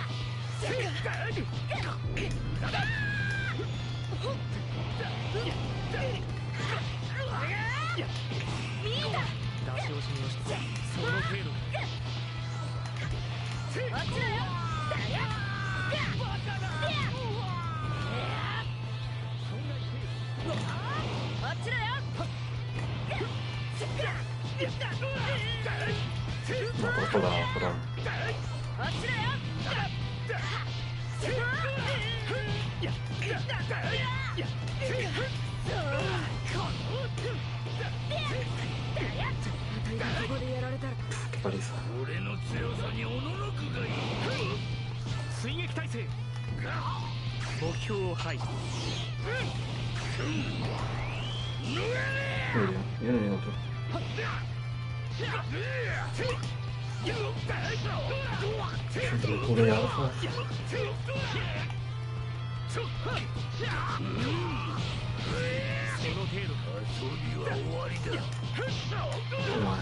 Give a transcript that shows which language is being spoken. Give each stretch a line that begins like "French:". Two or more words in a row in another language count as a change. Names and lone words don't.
Japanese: 出し惜しみをしてその程度か。あっちだよ。あっちだよ。
Spanish: No, por ahora.
Japanese: あっちだよ。
Spanish: Qué paliza.
Japanese: 俺の強さにおののくがいい。追撃態勢。目標を排除。
Spanish: Muy bien. Viene el otro. Entre el culo y alfa. Toma.